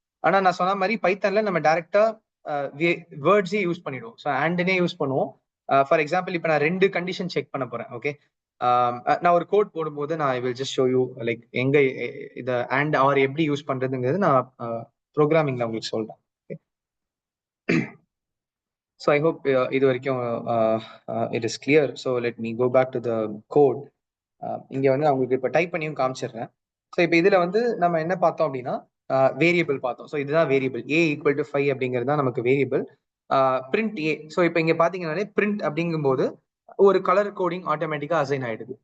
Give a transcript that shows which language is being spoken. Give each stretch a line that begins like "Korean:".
Tamil: ஆனா நான் சொன்ன மாதிரி பைத்தன்ல நம்ம டைரக்டா வேர்ட்ஸே யூஸ் பண்ணிடுவோம். ஸோ ஆண்ட்னே யூஸ் பண்ணுவோம். ஃபார் எக்ஸாம்பிள் இப்போ நான் ரெண்டு கண்டிஷன் செக் பண்ண போறேன். ஓகே, நான் ஒரு கோட் போடும்போது நான்
English: I will just show you like
Tamil: எங்க இதை அண்ட் ஆர் எப்படி யூஸ் பண்றதுங்கிறது நான் ப்ரோக்ராமிங்ல உங்களுக்கு சொல்றேன்.
English: So I hope
Tamil: இது வரைக்கும்
English: it is clear. So let me go back to the code.
Tamil: இங்க வந்து அவங்களுக்கு இப்போ டைப் பண்ணியும் காமிச்சிடுறேன். ஸோ இப்போ இதுல வந்து நம்ம என்ன பார்த்தோம் அப்படின்னா வேரியபிள் பார்த்தோம். ஸோ இதுதான் வேரியபிள் ஏ ஈக்குவல் டு 5 அப்படிங்கிறது தான் நமக்கு வேரியபிள். பிரிண்ட் ஏ. ஸோ இப்போ இங்க பாத்தீங்கன்னாலே பிரிண்ட் அப்படிங்கும்போது ஒரு கலர் கோடிங் ஆட்டோமேட்டிக்கா அசைன் ஆயிடுது.